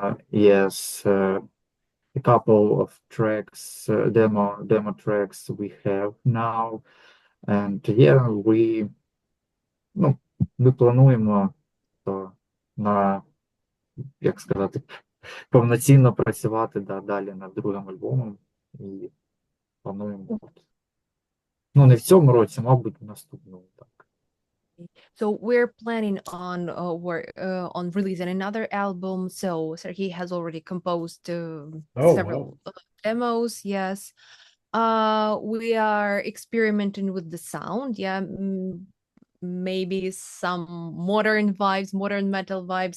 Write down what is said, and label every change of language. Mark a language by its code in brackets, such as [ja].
[en] Yes, a couple of tracks, demo tracks we have now. [uk] And yeah, ми плануємо на, як сказати, повноцінно працювати далі над другим альбомом. І плануємо, ну, не в цьому році, мабуть, в наступному, так. [en] So we're planning on on releasing another album. So Sergey has already composed Oh, several wow. demos. Yes. we are experimenting with the sound. Yeah, maybe some modern vibes, modern metal vibes.